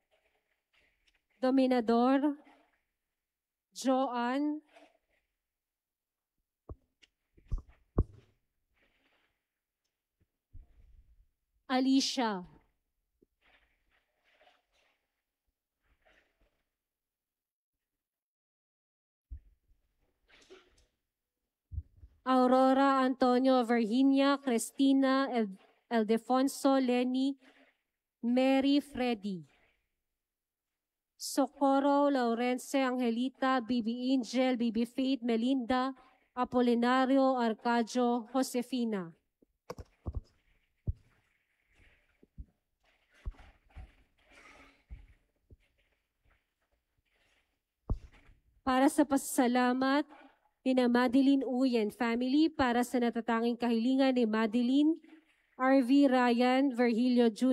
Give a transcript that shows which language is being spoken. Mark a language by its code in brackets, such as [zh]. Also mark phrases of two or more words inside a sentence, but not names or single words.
[tl] Dominador Joan Alicia, Aurora Antonio Virginia Cristina Eldefonso Lenny Mary Freddy, Socorro Laurence Angelita Bibi Angel Bibi Faith Melinda Apolinario Arcadio Josefina. Para sa pasasalamat ni Madeline Uyen family, para sa natatanging kahilingan ni Madeline, RV Ryan Virgilio Jr.